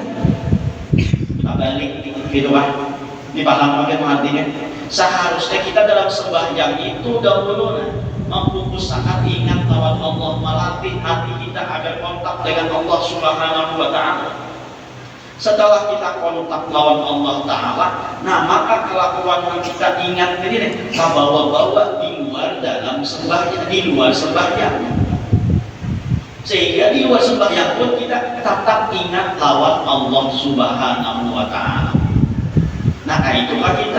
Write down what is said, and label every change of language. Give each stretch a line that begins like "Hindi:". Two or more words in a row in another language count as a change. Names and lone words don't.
Banjar: Kita balik gitu kan, dipaham bagaimana artinya. Seharusnya kita dalam sembahyang itu dahulu memfokuskan ingat lawan Allah, melatih hati kita agar kontak dengan Allah
Arabic: Subhanahu wa Ta'ala.
Banjar: Setelah kita kontak lawan Allah Ta'ala, nah maka kelakuan yang kita ingat ini tak bawa-bawa di luar dalam sembahyang, di luar sembahyang. Sehingga di luar sembahyang pun kita tetap ingat lawan Allah
Arabic: Subhanahu wa Ta'ala.
Banjar: Nah kayak itulah kita.